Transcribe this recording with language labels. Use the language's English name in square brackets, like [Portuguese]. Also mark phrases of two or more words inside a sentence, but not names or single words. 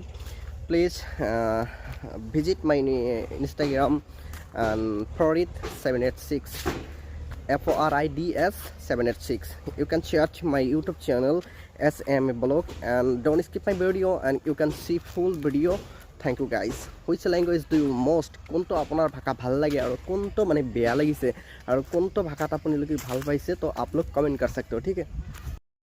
[English] Please visit my Instagram and Forid786, FORIDS 786. You can search my YouTube channel SM blog and don't skip my video and you can see full video. Thank you guys. Which language do you most? [Assamese] কোনটো আপোনাৰ ভাষা ভাল লাগে আৰু কোনটো মানে বেয়া লাগিছে আৰু কোনটো ভাষাত আপুনি ভাল পাইছে, তো [Hindi] आप लोग कमेंट कर सकते हो, ठीक है?